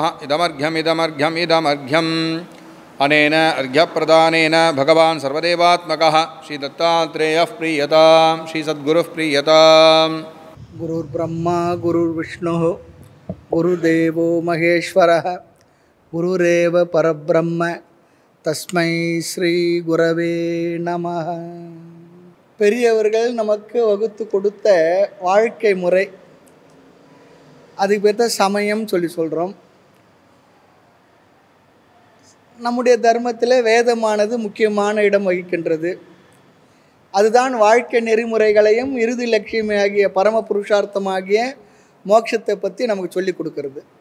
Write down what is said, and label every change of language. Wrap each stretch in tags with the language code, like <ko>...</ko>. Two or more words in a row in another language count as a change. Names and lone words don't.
<sa>इदमर्घ्यम् अनेन अर्घ्यप्रदानेन भगवान् सर्वदेवात्मकः श्रीदत्तात्रेयः प्रीयतां श्रीसद्गुरुः प्रीयताम्। गुरुर्ब्रह्मा गुरुर्विष्णुः गुरुदेवो महेश्वरः गुरुरेव परब्रह्म तस्मै श्री गुरवे नमः.</sa> <ta>பெரியவர்கள் நமக்கு வகுத்து கொடுத்த வாழ்க்கை முறை, அதுக்கு பேர் தான் சமயம் சொல்லி சொல்கிறோம். நம்முடைய தர்மத்தில் வேதமானது முக்கியமான இடம் வகிக்கின்றது. அதுதான் வாழ்க்கை நெறிமுறைகளையும் இறுதி லட்சியமாகிய பரம புருஷார்த்தமாகிய மோட்சத்தை பற்றி நமக்கு சொல்லி கொடுக்கறது.</ta>